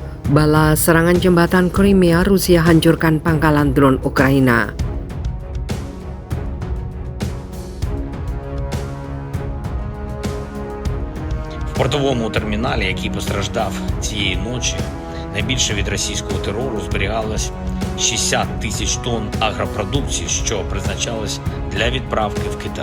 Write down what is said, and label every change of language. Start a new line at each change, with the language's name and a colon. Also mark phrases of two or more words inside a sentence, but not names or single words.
Indonesian: Balas serangan jembatan Crimea, Rusia hancurkan pangkalan drone Ukraina.
Ukrainian: В портовому терміналі, який постраждав цієї ночі, найбільше від російського терору зберігалось 60 тисяч тонн агропродукції, що призначалось для відправки в Китай.